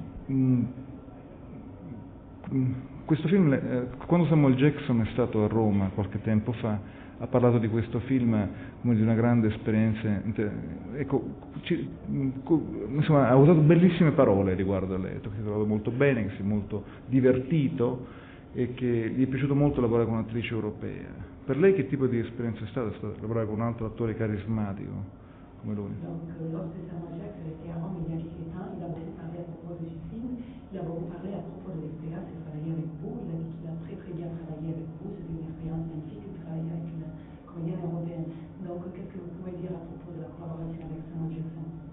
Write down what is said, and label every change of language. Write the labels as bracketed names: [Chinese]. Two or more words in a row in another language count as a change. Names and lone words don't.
[Italian] questo film, quando Samuel Jackson è stato a Roma qualche tempo fa, ha parlato di questo film come di una grande esperienza, ecco, insomma, ha usato bellissime parole riguardo a lei, che si è trovato molto bene, che si è molto divertito e che gli è piaciuto molto lavorare con un'attrice europea. Per lei che tipo di esperienza è stata lavorare con un altro attore carismatico come lui? [French] Donc, lorsque Samuel Jackson était à Rome il y a quelques temps, il a beaucoup parlé à propos de ce film, il a beaucoup parlé à propos de l'expérience de travailler avec vous, il a dit qu'il a très très bien travaillé avec vous, c'était une expérience magnifique de travailler avec une comédienne européenne. Donc, qu'est-ce que vous pouvez dire à propos de la collaboration avec Samuel Jackson?